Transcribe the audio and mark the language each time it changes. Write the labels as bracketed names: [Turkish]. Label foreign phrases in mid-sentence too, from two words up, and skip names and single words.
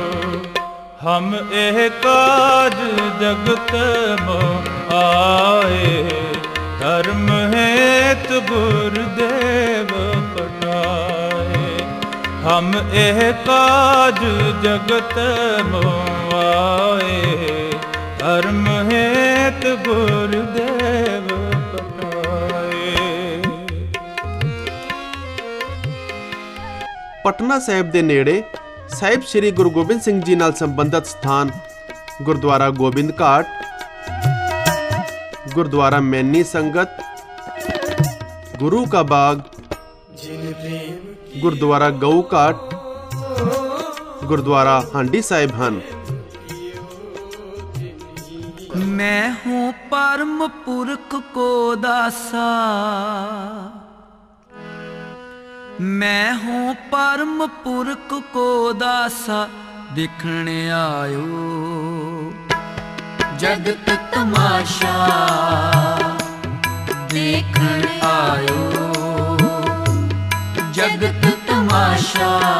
[Braj] हम एह काज जगत में आए, धर्म हेतु गुरुदेव पठाए। हम एह काज जगत में आए, धर्म हेतु गुरुदेव [Punjabi] ਪਟਨਾ ਸਾਹਿਬ ਦੇ ਨੇੜੇ ਸਾਹਿਬ ਸ੍ਰੀ ਗੁਰੂ ਗੋਬਿੰਦ ਸਿੰਘ ਜੀ ਨਾਲ ਸੰਬੰਧਿਤ ਸਥਾਨ ਗੁਰਦੁਆਰਾ ਗੋਬਿੰਦ ਘਾਟ, ਗੁਰਦੁਆਰਾ ਮੈਨੀ ਸੰਗਤ, ਗੁਰੂ ਕਾ ਬਾਗ, ਗੁਰਦੁਆਰਾ ਗਊ ਘਾਟ, ਗੁਰਦੁਆਰਾ ਹਾਂਡੀ ਸਾਹਿਬ ਹਨ। [Braj] मैं हूँ परम पुरख को दासा, मैं हूँ परम पुरख को दासा, दिखने आयो जगत तमाशा, देखण आयो जगत तमाशा।